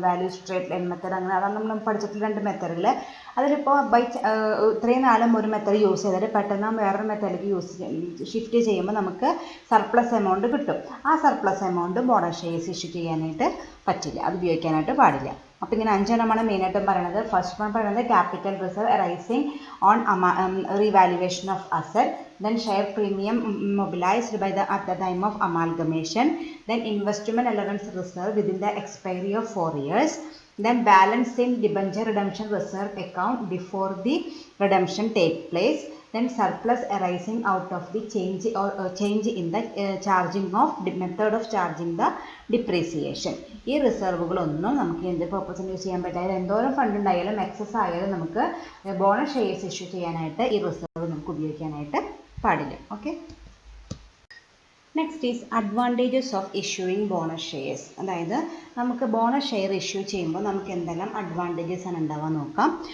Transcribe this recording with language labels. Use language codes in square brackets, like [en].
[ml] Value straight line method, അങ്ങനെ അതാണ് നമ്മൾ പഠിച്ചിട്ടുള്ള 2 മെത്തേഡുകൾ. അതിലിപ്പോൾ ഇത്രയും നാളും ഒരു മെത്തേഡ് യൂസ് ചെയ്തിട്ട് പെട്ടെന്ന് വേറൊരു മെത്തേഡിലേക്ക് ഷിഫ്റ്റ് ചെയ്യുമ്പോൾ നമുക്ക് സർപ്ലസ് എമൗണ്ട് കിട്ടും. ആ surplus amount bonus shares issue ചെയ്യാനായിട്ട് പറ്റില്ല, അത് ഉപയോഗിക്കാനായിട്ട് പാടില്ല. അപ്പോൾ ഇങ്ങനെ 5 എണ്ണമാണ് മെയിനായിട്ടും പറയുന്നത്. ഫസ്റ്റ് വൺ പറയുന്നത് [en] Capital reserve arising on revaluation of asset. Then share premium mobilized at the time of amalgamation. Then investment allowance reserve within the expiry of 4 years. Then balance in debenture redemption reserve account before the redemption take place. Then surplus arising out of the change in the charging of the method of charging the depreciation. [ml] ഈ റിസർവുകളൊന്നും നമുക്ക് എന്ത് പർപ്പസിന് use ചെയ്യാൻ പറ്റില്ല. എന്തോരം fund ഉണ്ടായാലും excess ആയാലും നമുക്ക് ബോണസ് ഷെയർസ് ഇഷ്യൂ ചെയ്യാനായിട്ട് ഈ റിസർവ് നമുക്ക് ഉപയോഗിക്കാനായിട്ട് പാടില്ല. [en] Okay, next is advantages of issuing bonus shares. [ml] അതായത് നമുക്ക് ബോണസ് ഷെയർ ഇഷ്യൂ ചെയ്യുമ്പോൾ നമുക്ക് എന്തെല്ലാം അഡ്വാൻറ്റേജസ് ആണ് ഉണ്ടാവുക നോക്കാം.